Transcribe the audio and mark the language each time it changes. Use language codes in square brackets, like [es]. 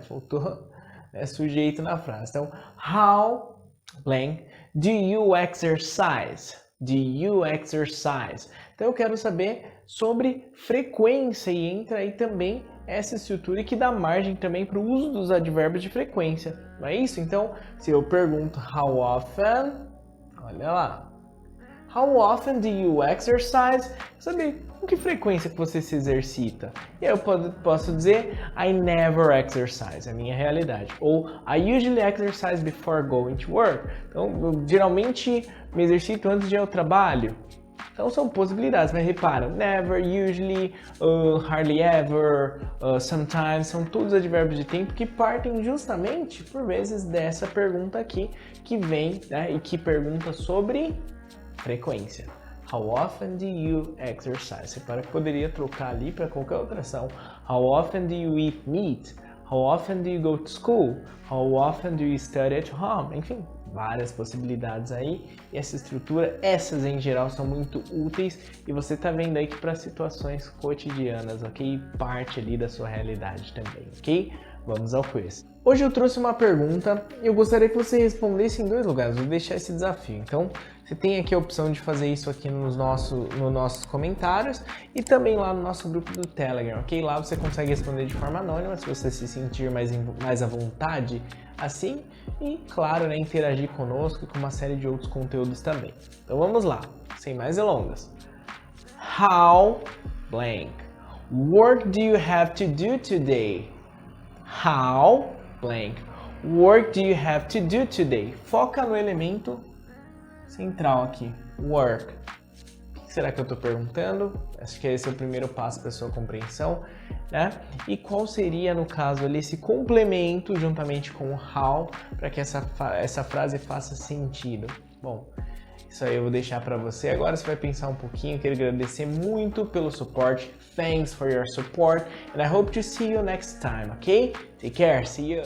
[pt] Faltou sujeito na frase. Então, [en] how blank do you exercise? Do you exercise? [pt] Então eu quero saber sobre frequência e entra aí também essa estrutura que dá margem também para o uso dos advérbios de frequência. Não é isso? Então, se eu pergunto [en] how often, [pt] olha lá. [en] How often do you exercise? [pt] Saber com que frequência que você se exercita. E aí eu posso dizer [en] I never exercise, [pt] é a minha realidade. [en] Ou I usually exercise before going to work. [pt] Então, eu geralmente me exercito antes de ir ao trabalho. Então são possibilidades, mas repara, [en] never, usually, hardly ever, sometimes, [pt] são todos advérbios de tempo que partem justamente, por vezes, dessa pergunta aqui, que vem, né, e que pergunta sobre frequência. [en] How often do you exercise? [pt] Repara que poderia trocar ali para qualquer outra ação. [en] How often do you eat meat? How often do you go to school? How often do you study at home? [pt] Enfim, várias possibilidades aí. E essa estrutura, essas em geral, são muito úteis e você tá vendo aí que para situações cotidianas, ok? Parte ali da sua realidade também, ok? Vamos ao quiz. Hoje eu trouxe uma pergunta e eu gostaria que você respondesse em 2 lugares. Vou deixar esse desafio. Então, você tem aqui a opção de fazer isso aqui nos nossos comentários e também lá no nosso grupo do Telegram, ok? Lá você consegue responder de forma anônima, se você se sentir mais à vontade assim. E, claro, né, interagir conosco e com uma série de outros conteúdos também. Então, vamos lá. Sem mais delongas. [en] How blank work do you have to do today? How blank work do you have to do today? [pt] Foca no elemento central aqui, work. O que será que eu estou perguntando? Acho que esse é o primeiro passo para a sua compreensão, né? E qual seria, no caso ali, esse complemento juntamente com o how para que essa frase faça sentido? Bom, isso aí eu vou deixar para você. Agora você vai pensar um pouquinho. Quero agradecer muito pelo suporte. [en] Thanks for your support and I hope to see you next time, okay? Take care, see you!